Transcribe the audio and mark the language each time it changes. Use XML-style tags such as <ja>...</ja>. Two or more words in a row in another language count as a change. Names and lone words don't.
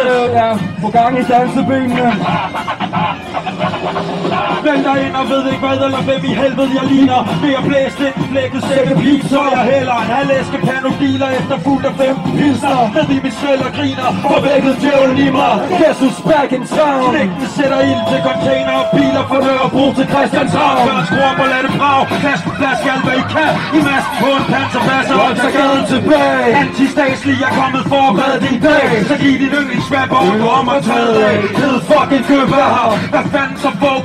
<da>Ja, få gang i dansebenene. Vend dig ind og ved ikke hvad eller hvem i helvede jeg ligner. Ved at blæse lidt i blækket sækkepil, så jeg hælder en halv æske panodiler efter fuld af 15 pilsner. Ned i mit svæld og griner, forvækket djævlen i mig.</da> <en>Guess who's back in town?</en> <da>Knægten sætter ild til container og biler fra Nørrebro til Christianshavn. Gør en skru op og lad det brag. Flask på flask alt hvad I kan. I masken på en panserpasser og tager gaden tilbage. Antistatslig er kommet for at redde din dag. Så giv din yndlingsrapper og gå om og tage af. Hed fucking København. Hvad fanden så folks?</da>